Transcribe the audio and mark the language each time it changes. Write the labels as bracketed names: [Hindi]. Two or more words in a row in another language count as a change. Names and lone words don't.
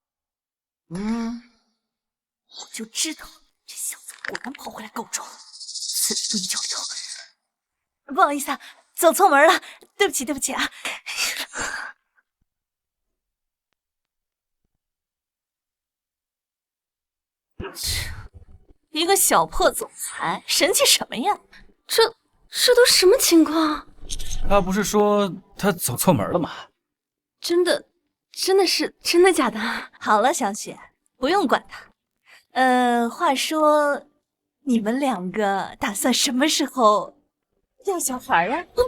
[Chinese] 我就知道這小子果然跑回來告狀，此地不宜久留。不好意思啊，走錯門了，對不起對不起啊。一個小破總裁，神氣什麼呀？這都什麼情況？他不是說他走錯門了嗎？真的是真的假的？好了，小雪，不用管他。話說你們兩個打算什麼時候要小孩啊？